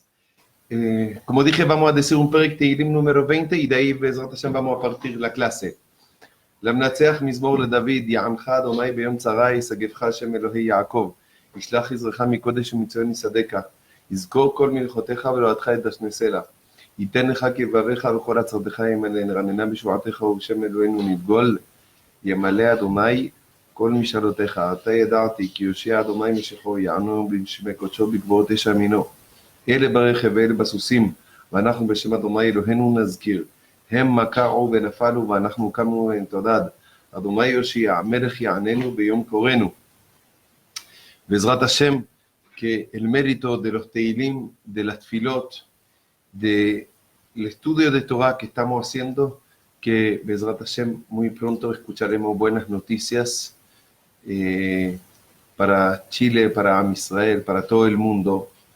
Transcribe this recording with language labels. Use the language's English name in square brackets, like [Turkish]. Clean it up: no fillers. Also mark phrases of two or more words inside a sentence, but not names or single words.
[Spanish] Como dije, vamos a decir un [Hebrew] פרק תהילים [Spanish] número 20 y de ahí, [Hebrew] בעזרת השם, [Spanish] vamos a partir la clase. [Hebrew] למנצח מזמור לדוד, יענך אדוני ביום צרה, ישגבך השם אלוהי יעקב, ישלח עזרך מקודש ומצוין יסעדך, יזכור כל מלכותיך ולוהתך את דשני סלע, ייתן לך כבריך וכל עצרתך ימלא, נרננה בשבועתך ובשם אלוהינו נדגול, ימלא אדוני כל משאלותיך, עתה ידעתי כי יושיע אדוני משכו, יענו בשמי קודשו בגבורות אש ימינו, אלה ברכב ואלה בסוסים, ואנחנו בשם אדוני אלוהינו נזכיר. הם מקעו ונפלו ואנחנו קמנו ונתעודד. אדוני יושיע, המלך יעננו ביום קורנו. בעזרת השם, [Spanish] que el mérito de los teilim, de las tfilot, del estudio de Torah que estamos haciendo, que [Hebrew] בעזרת השם [Spanish] muy pronto escucharemos buenas noticias para Chile, para [Hebrew] עם ישראל, [Spanish] para todo el mundo.